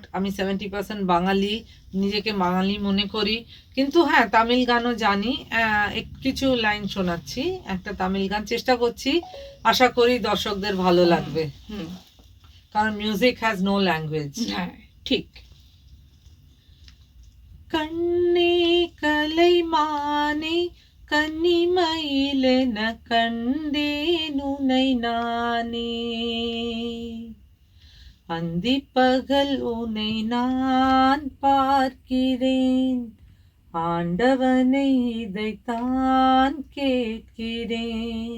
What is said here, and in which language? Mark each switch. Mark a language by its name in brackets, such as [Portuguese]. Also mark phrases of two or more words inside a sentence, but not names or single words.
[Bangla] আমি 70% বাঙালি, নিজেকে বাঙালি মনে করি। কিন্তু হ্যাঁ, তামিল গানও জানি। কিছু লাইন শোনাচ্ছি, একটা তামিল গান চেষ্টা করছি, আশা করি দর্শকদের ভালো লাগবে, কারণ [English] music has no language. [Bangla] হ্যাঁ, ঠিক। [Tamil] கண்ணே கலைமானே கன்னிமயிலென கண்டேன் உனை நானே, அந்திப்பகல் உனை நான் பார்க்கிறேன், ஆண்டவனை இதைத்தான் கேட்கிறேன்.